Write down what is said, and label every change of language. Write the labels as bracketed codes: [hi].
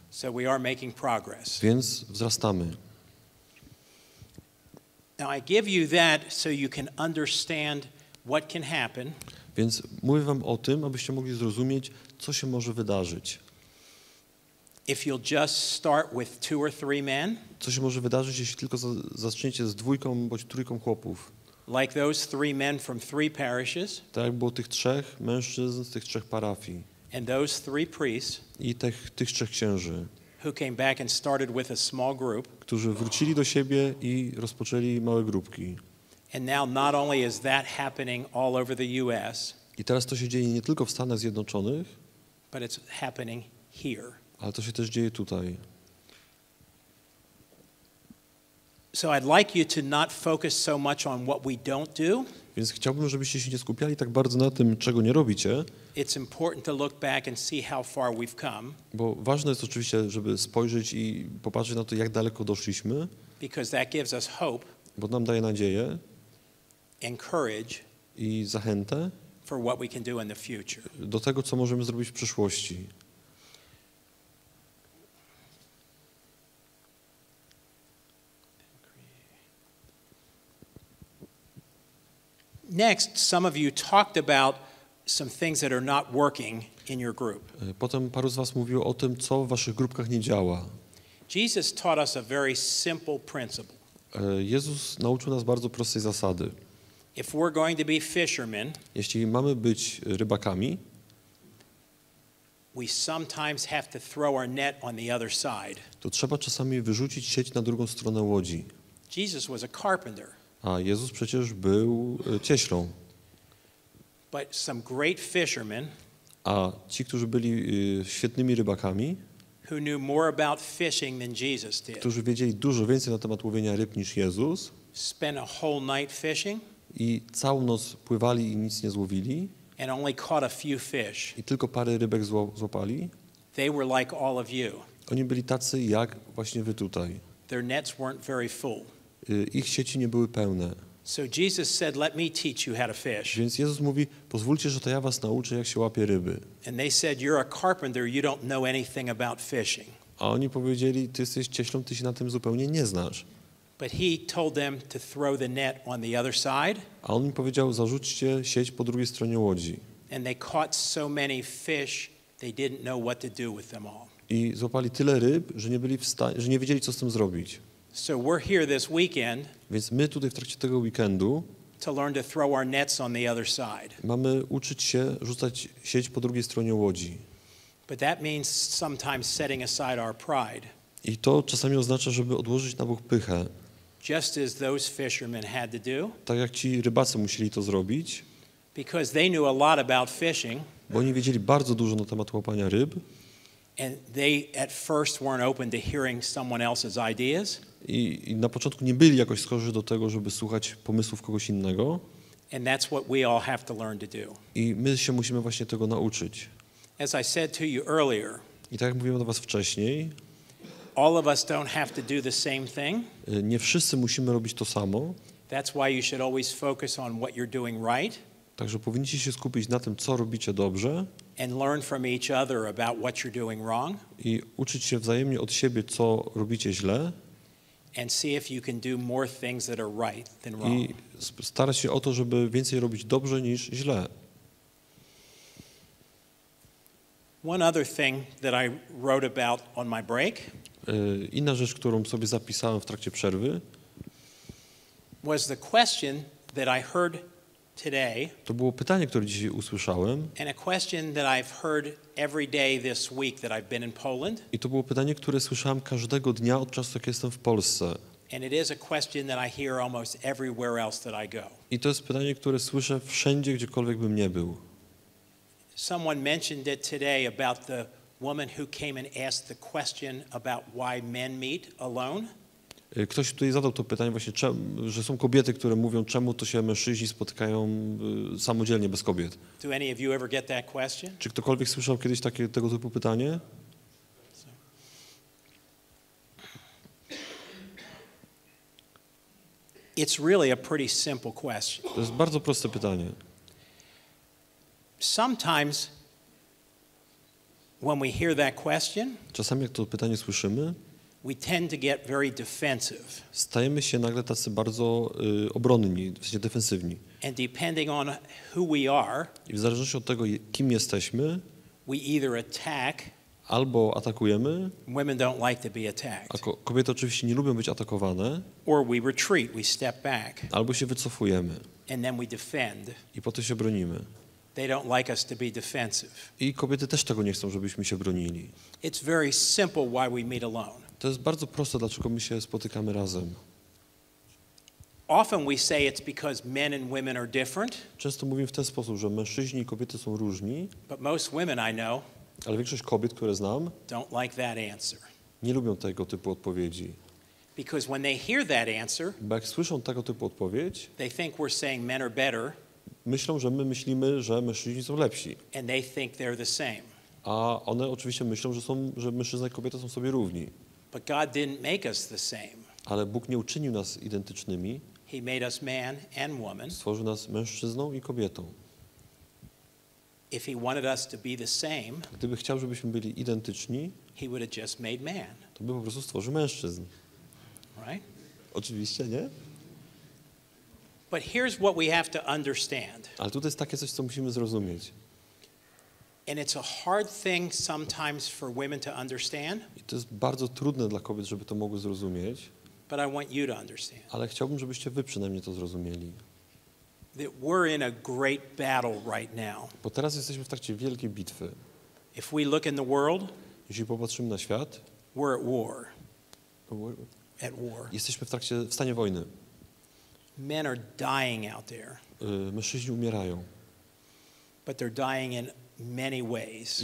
[en] So we are making progress. [pl] Więc wzrastamy. [en] Now I give you that so you can understand what can happen [pl] Więc mówię wam o tym, abyście mogli zrozumieć, co się może wydarzyć. [en] if you'll just start with 2 or 3 men, [pl] Co się może wydarzyć, jeśli tylko zaczniecie z 2 bądź 3 chłopów. [en] like those 3 men from 3 parishes [pl] Tak jak było tych 3 mężczyzn z tych 3 parafii [en] and those 3 priests [pl] i tych 3 księży, [en] who came back and started with a small group. [pl] którzy wrócili do siebie i rozpoczęli małe grupki. [en] And now not only is that happening all over the US, [pl] I teraz to się dzieje nie tylko w Stanach Zjednoczonych, [en] but it's happening here. [pl] ale to się też dzieje tutaj. [en] So I'd like you to not focus so much on what we don't do. [pl] Więc chciałbym, żebyście się nie skupiali tak bardzo na tym, czego nie robicie, [en] It's important to look back and see how far we've come, [pl] bo ważne jest oczywiście, żeby spojrzeć i popatrzeć na to, jak daleko doszliśmy, [en] because that gives us hope [pl] bo nam daje nadzieję [en] and courage [pl] i zachętę [en] for what we can do in the future. [pl] do tego, co możemy zrobić w przyszłości. [en] Next, some of you talked about some things that are not working in your group. [pl] Potem paru z was mówiło o tym, co w waszych grupkach nie działa. [en] Jesus taught us a very simple principle. [pl] Jezus nauczył nas bardzo prostej zasady. [en] If we're going to be fishermen, [pl] Jeśli mamy być rybakami, [en] we sometimes have to throw our net on the other side. [pl] to trzeba czasami wyrzucić sieć na drugą stronę łodzi. [en] Jesus was a carpenter, [pl] A Jezus przecież był cieślą. [en] but some great fishermen [pl] A ci, którzy byli świetnymi rybakami, [en] who knew more about fishing than Jesus did, [pl] którzy wiedzieli dużo więcej na temat łowienia ryb niż Jezus [en] spent a whole night fishing [pl] i całą noc pływali i nic nie złowili [en] and only caught a few fish. [pl] i tylko parę rybek złapali, [en] They were like all of you. [pl] oni byli tacy jak właśnie wy tutaj. [en] Their nets weren't very full. [pl] Ich sieci nie były pełne. [en] So Jesus said, "Let me teach you how to fish." [pl] Więc Jezus mówi, pozwólcie, że to ja was nauczę, jak się łapie ryby. [en] And they said, "You're a carpenter, you don't know anything about fishing." [pl] A oni powiedzieli, ty jesteś cieślą, ty się na tym zupełnie nie znasz. [en] But he told them to throw the net on the other side, [pl] A on mi powiedział, zarzućcie sieć po drugiej stronie łodzi. [en] and they caught so many fish, they didn't know what to do with them all. [pl] I złapali tyle ryb, że nie byli że nie wiedzieli, co z tym zrobić. [en] So we're here this weekend [pl] Więc my tutaj w trakcie tego weekendu [en] to learn to throw our nets on the other side. [pl] mamy uczyć się rzucać sieć po drugiej stronie łodzi. [en] But that means sometimes setting aside our pride. [pl] I to czasami oznacza, żeby odłożyć na bok pychę. [en] just as those fishermen had to do, [pl] Tak jak ci rybacy musieli to zrobić, [en] because they knew a lot about fishing, [pl] bo oni wiedzieli bardzo dużo na temat łapania ryb [en] and they at first weren't open to hearing someone else's ideas. [pl] i na początku nie byli jakoś skorzy do tego, żeby słuchać pomysłów kogoś innego. [en] And that's what we all have to learn to do. [pl] I my się musimy właśnie tego nauczyć. [en] As I said to you earlier, [pl] I tak jak mówiłem do was wcześniej, [en] all of us don't have to do the same thing. [pl] nie wszyscy musimy robić to samo, [en] That's why you should always focus on what you're doing right [pl] także powinniście się skupić na tym, co robicie dobrze [en] and learn from each other about what you're doing wrong [pl] i uczyć się wzajemnie od siebie, co robicie źle [en] and see if you can do more things that are right than wrong. [pl] i starać się o to, żeby więcej robić dobrze niż źle. [en] One other thing that I wrote about on my break [pl] Inna rzecz, którą sobie zapisałem w trakcie przerwy, [en] was the question that I heard today [pl] to było pytanie, które dzisiaj usłyszałem [en] and a question that I've heard every day this week that I've been in Poland. [pl] i to było pytanie, które słyszałem każdego dnia od czasu, jak jestem w Polsce. [en] And it is a question that I hear almost everywhere else that I go. [pl] I to jest pytanie, które słyszę wszędzie, gdziekolwiek bym nie był. [en] Someone mentioned it today about the woman who came and asked the question about why men meet alone. [pl] Ktoś tutaj zadał to pytanie właśnie, że są kobiety, które mówią, czemu to się mężczyźni spotykają samodzielnie, bez kobiet. [en] Do any of you ever get that question? [pl] Czy ktokolwiek słyszał kiedyś tego typu pytanie? [en] It's really a pretty simple question. [pl] To jest bardzo proste pytanie. [en] Sometimes when we hear that question, [pl] Czasami jak to pytanie słyszymy, [en] we tend to get very defensive. [pl] stajemy się nagle tacy bardzo obronni, w sensie defensywni. [en] And depending on who we are, [pl] I w zależności od tego, kim jesteśmy, [en] we either attack, [pl] albo atakujemy, [en] women don't like to be attacked, [pl] a kobiety oczywiście nie lubią być atakowane, [en] or we retreat, we step back, [pl] albo się wycofujemy [en] and then we defend. [pl] i potem się bronimy. [en] They don't like us to be defensive. [pl] I kobiety też tego nie chcą, żebyśmy się bronili. [en] It's very simple why we meet alone. [pl] To jest bardzo proste, dlaczego my się spotykamy razem. [en] Often we say it's because men and women are different, [pl] Często mówimy w ten sposób, że mężczyźni i kobiety są różni, [en] but most women I know [pl] ale większość kobiet, które znam, [en] don't like that answer. [pl] nie lubią tego typu odpowiedzi. [en] Because when they hear that answer, [pl] Bo jak słyszą tego typu odpowiedź, [en] they think we're saying men are better, [pl] myślą, że my myślimy, że mężczyźni są lepsi. [en] and they think they're the same. [pl] A one oczywiście myślą, że mężczyzna i kobieta są sobie równi. [en] But God didn't make us the same. [pl] Ale Bóg nie uczynił nas identycznymi, [en] He made us man and woman. [pl] stworzył nas mężczyzną i kobietą. [en] If he wanted us to be the same, [pl] Gdyby chciał, żebyśmy byli identyczni, [en] he would have just made man, [pl] to by po prostu stworzył mężczyzn. [en] right? [pl] Oczywiście, nie? [en] But here's what we have to understand. [pl] Ale tutaj jest takie coś, co musimy zrozumieć. [en] And it's a hard thing sometimes for women to understand, [pl] I to jest bardzo trudne dla kobiet, żeby to mogły zrozumieć, [en] but I want you to understand [pl] ale chciałbym, żebyście wy przynajmniej to zrozumieli. [en] that we're in a great battle right now. [pl] Bo teraz jesteśmy w trakcie wielkiej bitwy. [en] If we look in the world, [pl] Jeśli popatrzymy na świat, [en] we're at war. At war. [pl] jesteśmy w stanie wojny. [en] Men are dying out there, [pl] Mężczyźni umierają [en] but they're dying in many ways.